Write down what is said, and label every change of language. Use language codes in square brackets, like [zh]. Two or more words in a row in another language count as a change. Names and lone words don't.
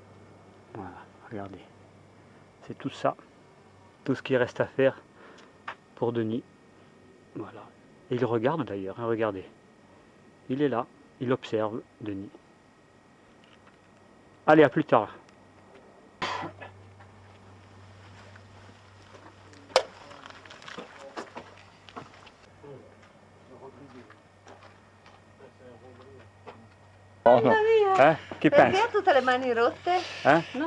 [fr] Voilà, regardez. C'est tout ça, tout ce qui reste à faire pour Denis. Voilà. Et il regarde d'ailleurs, hein, regardez. Il est là, il observe Denis. Allez, à plus tard. [it] No, no. Che Perché pensi? ha tutte le mani rotte? Non